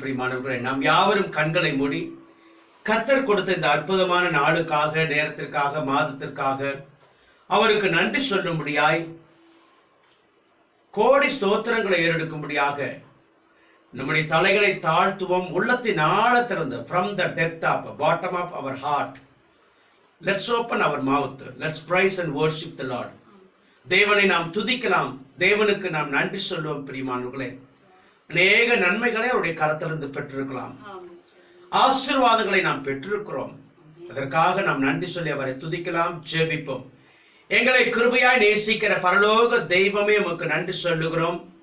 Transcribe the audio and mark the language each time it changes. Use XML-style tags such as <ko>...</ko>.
<ta>பிரியமானவர்களே, நாம் யாவரும் கண்களை மூடி கர்த்தர் கொடுத்த இந்த அற்புதமான நாளுக்காக, நேரத்திற்காக, மாதத்திற்காக அவருக்கு நன்றி சொல்லும்படியாய், கோடி ஸ்தோத்திரங்களை ஏறெடுக்கும்படியாக நம்முடைய தலைகளை தாழ்த்துவோம். உள்ளத்தின் ஆழத்திலிருந்து,</ta> <en>from the depth of bottom of our heart, let's open our mouth, let's praise and worship the Lord.</en> <ta>தேவனை நாம் துதிக்கலாம், தேவனுக்கு நாம் நன்றி சொல்லுவோம். பிரியமானவர்களே, அநேக நன்மைகளை அவருடைய கரத்திலிருந்து பெற்றிருக்கலாம், ஆசீர்வாதங்களை நாம் பெற்றிருக்கிறோம். அதற்காக நாம் நன்றி சொல்லி அவரை துதிக்கலாம், ஜெபிப்போம். எங்களை கிருபையாய் நேசிக்கிற பரலோக தெய்வமே, உமக்கு நன்றி சொல்லுகிறோம்.</ta>